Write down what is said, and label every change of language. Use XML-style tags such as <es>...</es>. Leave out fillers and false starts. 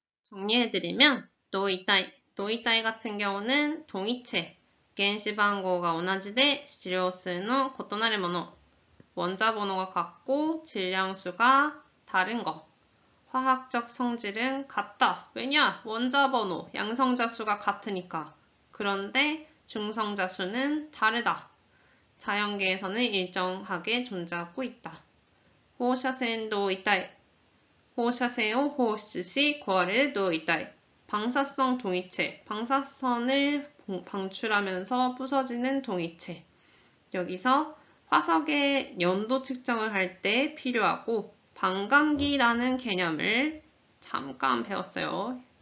<ko>정리해드리면 도이타이 같은 경우는 동이체,</ko> <ja>原子番号が同じで質量数の異なるもの</ja> <ko>원자 번호가 같고 질량수가 다른 거. 화학적 성질은 같다. 왜냐? 원자 번호, 양성자 수가 같으니까. 그런데 중성자 수는 다르다. 자연계에서는 일정하게 존재하고 있다.</ko> <ja>放射線同位体。放射線を放出し壊れる同位体。</ja> <ko>방사성 동위체, 방사선을 방출하면서 부서지는 동위체. 여기서 화석의 연도 측정을 할 때 필요하고 반감기라는 개념을 잠깐 배웠어요.</ko>